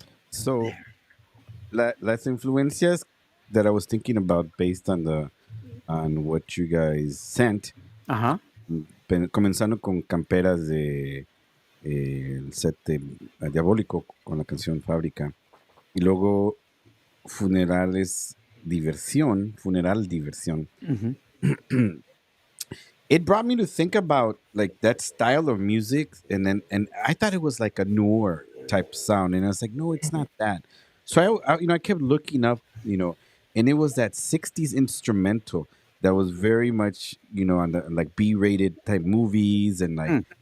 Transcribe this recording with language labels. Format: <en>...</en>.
<en>So</en> <es>las influencias</es> <en>that I was thinking about based on what you guys sent, Ajá.</en> <es>comenzando con camperas de el set de Diabólico con la canción Fábrica, y luego funeral diversión. Ujú.</es> <en>It brought me to think about like that style of music, and I thought it was like a newer type sound, and I was like, no, it's not that. So I kept looking up, and it was that '60s instrumental that was very much on the like B-rated type movies and like</en>